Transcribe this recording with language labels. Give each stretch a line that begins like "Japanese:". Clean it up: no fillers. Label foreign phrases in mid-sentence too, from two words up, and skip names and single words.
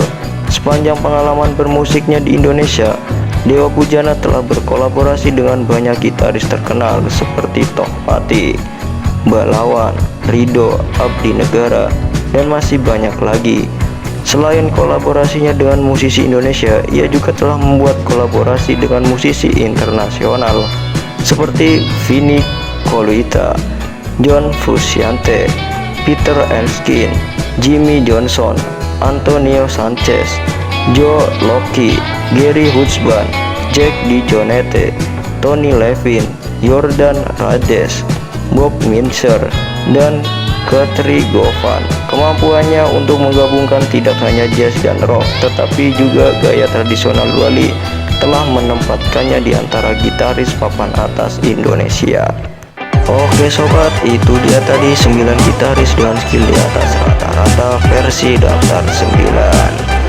Indonesian: Sepanjang pengalaman bermusiknya di Indonesia, Dewa Bujana telah berkolaborasi dengan banyak gitaris terkenal seperti Tohpati, Mbak Lawan, Rido, Abdi Negara, dan masih banyak lagi. Selain kolaborasinya dengan musisi Indonesia, ia juga telah membuat kolaborasi dengan musisi internasional seperti Vinnie Colaiuta, John Frusciante, Peter Erskine, Jimmy Johnson, Antonio Sanchez, Joe Locke, Gary Husband, Jack DeJohnette, Tony Levin, Jordan Rades, Bob Minzer, dan Guthrie Govan. Kemampuannya untuk menggabungkan tidak hanya jazz dan rock, tetapi juga gaya tradisional Bali telah menempatkannya di antara gitaris papan atas Indonesia. Oke sobat, itu dia tadi 9 gitaris dengan skill di atas rata-rata versi daftar 9.